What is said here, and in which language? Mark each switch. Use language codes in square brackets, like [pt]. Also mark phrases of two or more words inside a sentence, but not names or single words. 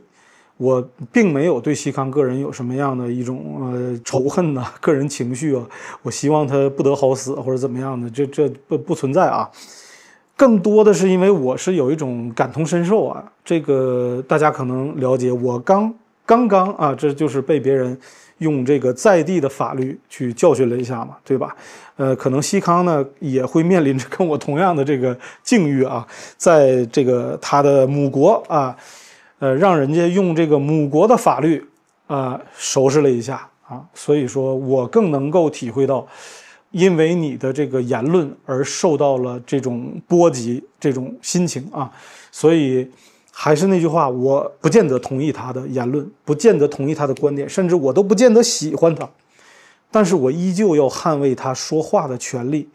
[zh] 我並沒有對西康個人有什麼樣的一種仇恨呐、個人情緒啊，我希望他不得好死或者怎麼樣的，這不存在啊。更多的是因為我是有一種感同身受啊，这個大家可能了解，我剛剛啊，這就是被別人用這個在地的法律去教訓了一下嘛，對吧？可能西康呢也會面臨着跟我同樣的這個境遇啊，在這個他的母國啊。讓人家用這個母國的法律收拾了一下啊，所以說我更能夠體會到，因為你的這個言論而受到了這種波及，這種心情啊，所以還是那句話，我不見得同意他的言論，不見得同意他的觀點，甚至我都不見得喜歡他，但是我依舊要捍衛他說話的權利。